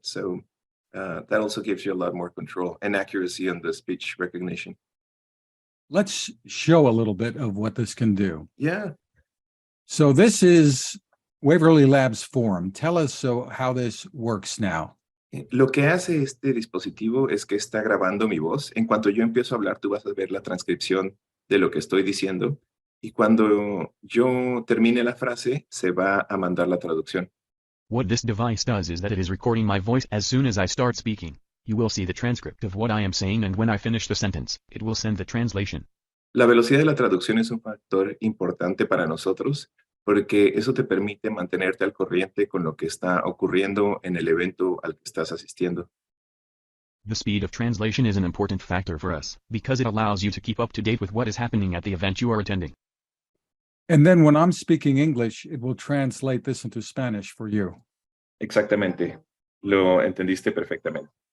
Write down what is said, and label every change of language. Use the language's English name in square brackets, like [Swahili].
[English] So that also gives you a lot more control and accuracy on the speech recognition. Let's show a little bit of what this can do. Yeah. So this is Waverly Labs Forum. Tell us how this works now. [Spanish] Lo que hace este dispositivo es que está grabando mi voz. En cuanto yo empiezo a hablar, tú vas a ver la transcripción de lo que estoy diciendo. Y cuando yo termine la frase, se va a mandar la traducción. [English] What this device does is that it is recording my voice as soon as I start speaking. You will see the transcript of what I am saying, and when I finish the sentence, it will send the translation. [Spanish] La velocidad de la traducción es un factor importante para nosotros, porque eso te permite mantenerte al corriente con lo que está ocurriendo en el evento al que estás asistiendo. [English] The speed of translation is an important factor for us, because it allows you to keep up to date with what is happening at the event you are attending. And then when I'm speaking English, it will translate this into Spanish for you. [Spanish] Exactamente. Lo entendiste perfectamente.